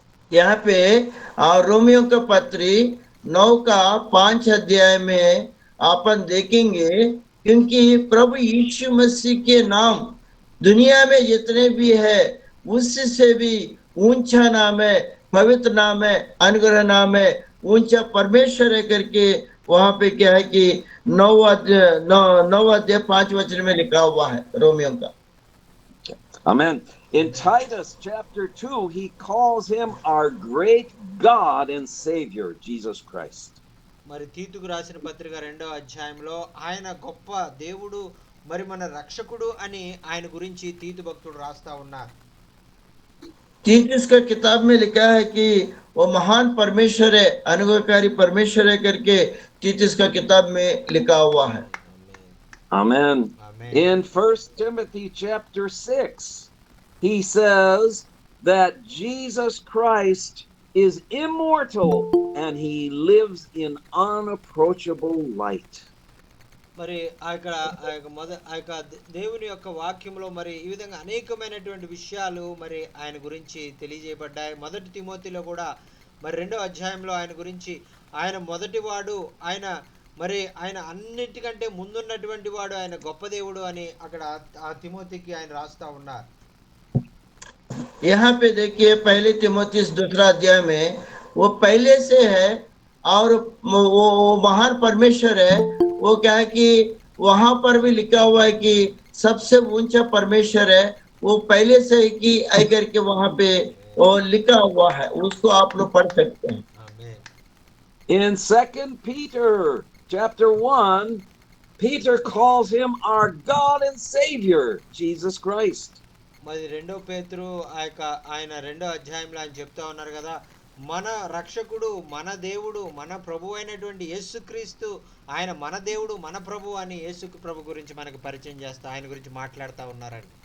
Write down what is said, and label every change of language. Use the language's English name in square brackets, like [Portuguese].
[Hindi] यहाँ पे रोमियो का पत्री 9 का 5 अध्याय में अपन देखेंगे, क्योंकि प्रभु यीशु मसीह के नाम दुनिया में जितने भी है उससे भी ऊंचा नाम है, पवित्र नाम है, अनुग्रह नाम है, ऊंचा परमेश्वर है करके वहां पे क्या है कि 9 अध्याय 5 वचन में लिखा हुआ है रोमियो का. [English] Amen. In Titus chapter 2, he calls him our great God and Savior, Jesus Christ. [Telugu] మరి తీతుకు రాసిన పత్రిక 2వ అధ్యాయంలో ఆయన గొప్ప దేవుడు మరి మన రక్షకుడు అని ఆయన గురించి తీతు భక్తుడు రాస్తా ఉన్నారు. [Hindi] तीतुस का किताब में लिखा है कि वो महान परमेश्वर है, अनुग्रहकारी परमेश्वर है करके तीतुस का किताब में लिखा हुआ है. [English] Amen. [Telugu] Amen. [English] In 1 Timothy chapter 6, he says that Jesus Christ is immortal and he lives in unapproachable light. [Telugu] మరి ఆ యొక్క దేవుని యొక్క వాక్యంలో మరి ఈ విధంగా అనేకమైనటువంటి విషయాలు మరి ఆయన గురించి తెలియజేయబడ్డాయి. 1 తిమోతిలో కూడా మరి 2వ అధ్యాయంలో ఆయన గురించి ఆయన మొదటివాడు, ఆయన అన్నిటికంటే ముందున్నటువంటి వాడు, ఆయన గొప్ప దేవుడు అని అక్కడ ఆ తిమోతికి ఆయన రాస్తా ఉన్నారు. [Hindi] यहाँ पे देखिए पहले तिमोथेयुस 2 अध्याय में वो पहले से है, और वो महान परमेश्वर है. वो क्या है कि वहां पर भी लिखा हुआ है कि सबसे ऊंचा परमेश्वर है, वो पहले से है कि आकर के वहां पे वो लिखा हुआ है, उसको आप लोग पढ़ सकते हैं. [Telugu] ఆమేన్. [English] In 2 Peter chapter 1, Peter calls him our God and Savior, Jesus Christ. [Telugu] మరి 2 పేతురు ఆయన 2వ అధ్యాయంలో ఆయన చెప్తా ఉన్నారు కదా, మన రక్షకుడు, మన దేవుడు, మన ప్రభు అయినటువంటి యేసుక్రీస్తు, ఆయన మన దేవుడు, మన ప్రభు అని యేసు ప్రభు గురించి మనకు పరిచయం చేస్తా, ఆయన గురించి మాట్లాడుతూ ఉన్నారండి.